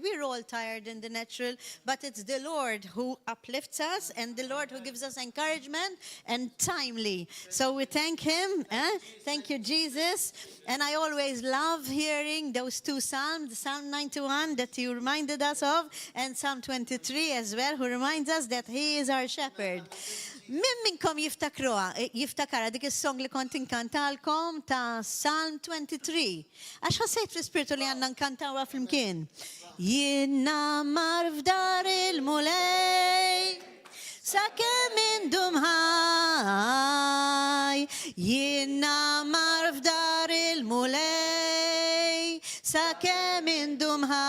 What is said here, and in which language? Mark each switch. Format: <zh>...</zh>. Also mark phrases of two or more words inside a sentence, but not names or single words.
<en>We're all tired in the natural, but it's the Lord who uplifts us and the Lord who gives us encouragement and timely. So we thank Him. Thank you, Jesus. And I always love hearing those two Psalms, Psalm 91 that you reminded us of, and Psalm 23 as well, who reminds us that He is our shepherd.</en> <mt>Min minkom jiftakara dik is-song li kont inkantalkom ta' Psalm 23. Għax ħassejt fl-ispirtu li għandna nkantawa fl-imkien. Jien namar f'dar sakemm indum ħaj, jiena mar f'dar il-mulej, sakemm indum</mt>